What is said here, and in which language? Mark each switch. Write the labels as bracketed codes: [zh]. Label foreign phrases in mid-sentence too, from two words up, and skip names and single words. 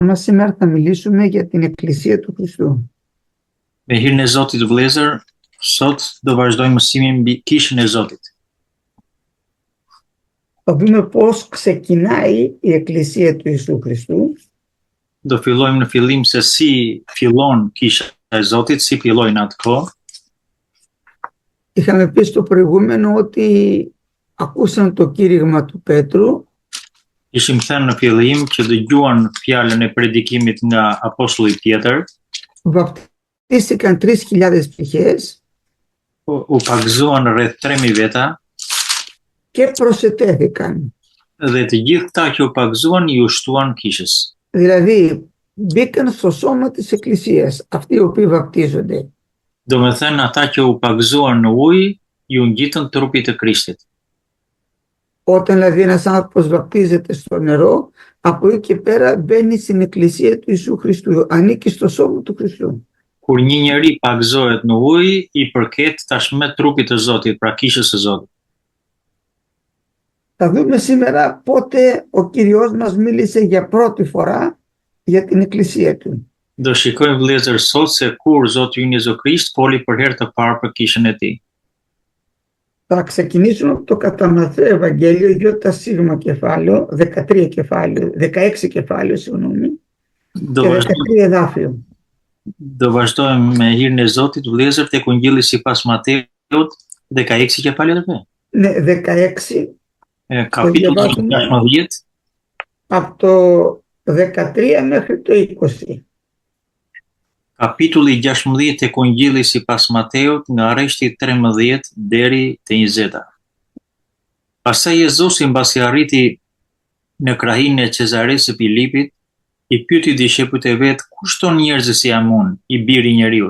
[el] Më σήμερα θα μιλήσουμε για την Εκκλησία του Χριστού. [sq] Me hirin e Zotit vëllezër, sot do vazhdojmë mësimin mbi kishën e Zotit. [el] Θα δούμε πώς ξεκινάει η Εκκλησία του Ιησού Χριστού. [sq] Do fillojmë në fillim se si fillon kisha e Zotit, si filloi në atë kohë. [el] Είχαμε πει στο προηγούμενο ότι ακούσαν το κήρυγμα του Πέτρου. [sq] Ishim thënë në fillim që dëgjuan fjalën e predikimit nga apostulli Pjetër. [el] Βαπτίστηκαν 3.000 ψυχές. [sq] U pagzuan rreth 3.000 veta. [el] Και προσετέθηκαν. [sq] Dhe të gjithë këta që u pagzuan i ushtuan kishës. [el] Δηλαδή μπήκαν στο σώμα της Εκκλησίας, αυτοί οι οποίοι βαπτίζονται. [sq] Do me thënë ata që u pagzuan në ujë, ju ngjitën trupit të Krishtit. [el] Όταν δηλαδή ένας άνθρωπος βαπτίζεται στο νερό, από εκεί και πέρα μπαίνει στην Εκκλησία του Ιησού Χριστού, ανήκει στο σώμα του Χριστού. [sq] Kur një njeri pagzohet në ujë, i përket tashmë trupit të Zotit, pra kishës së Zotit. [el] Θα δούμε σήμερα πότε ο Κύριος μας μίλησε για πρώτη φορά για την Εκκλησία του. [sq] Do shikojmë vëllezër sot se kur Zoti ynë Jezu Krisht foli për herë të parë për kishën e tij. [el] Θα ξεκινήσουμε από το κατά Μαθαίο Ευαγγέλιο, ΙΣ κεφάλαιο, 13 κεφάλαιο, 16 κεφάλαιο, συγγνώμη, και 13 εδάφιο. [sq] Do vazhdojmë me hirin e Zotit vëllezër tek Ungjilli sipas Mateut, 16 kefalë edhe. [el] Ναι, 16. [sq] Kapitulli 16. [el] Από το 13 μέχρι το 20. [sq] Kapitulli 16 tek Ungjilli sipas Mateut nga rreshti 13 deri te 20. Pastaj Jezusi mbasi arriti në krahinë e Cezares së Filipit, i pyeti dishepujt e vet, kush thon njerëzit se jam unë, i biri i njeriut?